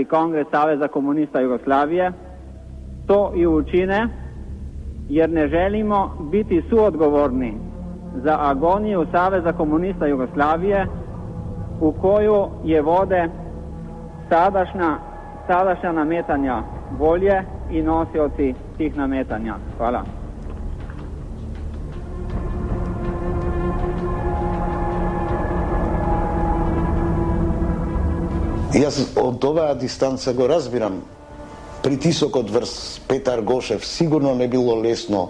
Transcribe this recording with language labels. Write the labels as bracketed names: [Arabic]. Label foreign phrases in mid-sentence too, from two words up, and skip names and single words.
[Serbian] kongres Saveza komunista Jugoslavije, to i učine jer ne želimo biti suodgovorni za agoniju Saveza komunista Jugoslavije u koju je vode sadašnja nametanja volje i nosioci tih nametanja. Hvala. [Macedonian] Јас од оваа дистанца го разбирам притисокот врз Петар Гошев. Сигурно не било лесно.